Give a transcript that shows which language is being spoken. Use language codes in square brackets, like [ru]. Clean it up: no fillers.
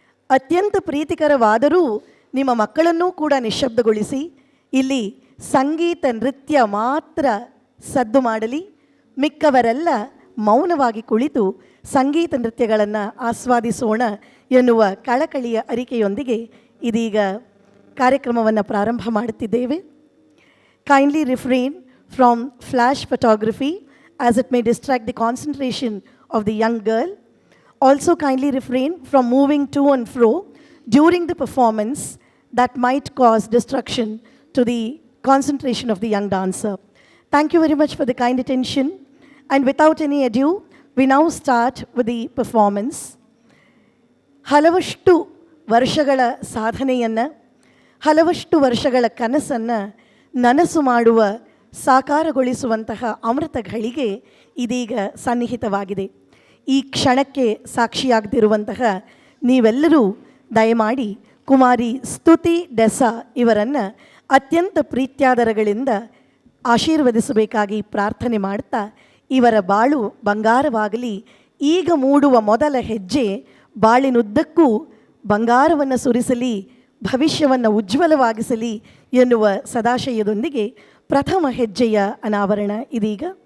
[kn] ಅತ್ಯಂತ ಪ್ರೀತಿಕರವಾದರೂ ನಿಮ್ಮ ಮಕ್ಕಳನ್ನೂ ಕೂಡ ನಿಶ್ಶಬ್ದಗೊಳಿಸಿ, ಇಲ್ಲಿ ಸಂಗೀತ ನೃತ್ಯ ಮಾತ್ರ ಸದ್ದು ಮಾಡಲಿ, ಮಿಕ್ಕವರೆಲ್ಲ ಮೌನವಾಗಿ ಕುಳಿತು ಸಂಗೀತ ನೃತ್ಯಗಳನ್ನು ಆಸ್ವಾದಿಸೋಣ ಎನ್ನುವ ಕಳಕಳಿಯ ಅರಿಕೆಯೊಂದಿಗೆ ಇದೀಗ ಕಾರ್ಯಕ್ರಮವನ್ನು ಪ್ರಾರಂಭ ಮಾಡುತ್ತಿದ್ದೇವೆ. [en] Kindly refrain from flash photography as it may distract the concentration of the young girl. Also kindly refrain from moving to and fro during the performance that might cause destruction to the concentration of the young dancer. Thank you very much for the kind attention, and without any ado, we now start with the performance. [kn] ಹಲವಷ್ಟು ವರ್ಷಗಳ ಸಾಧನೆಯನ್ನು, ಹಲವಷ್ಟು ವರ್ಷಗಳ ಕನಸನ್ನು ನನಸು ಮಾಡುವ, ಸಾಕಾರಗೊಳಿಸುವಂತಹ ಅಮೃತ ಘಳಿಗೆ ಇದೀಗ ಸನ್ನಿಹಿತವಾಗಿದೆ. ಈ ಕ್ಷಣಕ್ಕೆ ಸಾಕ್ಷಿಯಾಗದಿರುವಂತಹ ನೀವೆಲ್ಲರೂ ದಯಮಾಡಿ ಕುಮಾರಿ ಸ್ತುತಿ ಡೆಸಾ ಇವರನ್ನು ಅತ್ಯಂತ ಪ್ರೀತ್ಯಾದರಗಳಿಂದ ಆಶೀರ್ವದಿಸಬೇಕಾಗಿ ಪ್ರಾರ್ಥನೆ ಮಾಡ್ತಾ, ಇವರ ಬಾಳು ಬಂಗಾರವಾಗಲಿ, ಈಗ ಮೂಡುವ ಮೊದಲ ಹೆಜ್ಜೆ ಬಾಳಿನುದ್ದಕ್ಕೂ ಬಂಗಾರವನ್ನು ಸುರಿಸಲಿ, ಭವಿಷ್ಯವನ್ನು ಉಜ್ವಲವಾಗಿಸಲಿ ಎನ್ನುವ ಸದಾಶಯದೊಂದಿಗೆ ಪ್ರಥಮ ಹೆಜ್ಜೆಯ ಅನಾವರಣ ಇದೀಗ.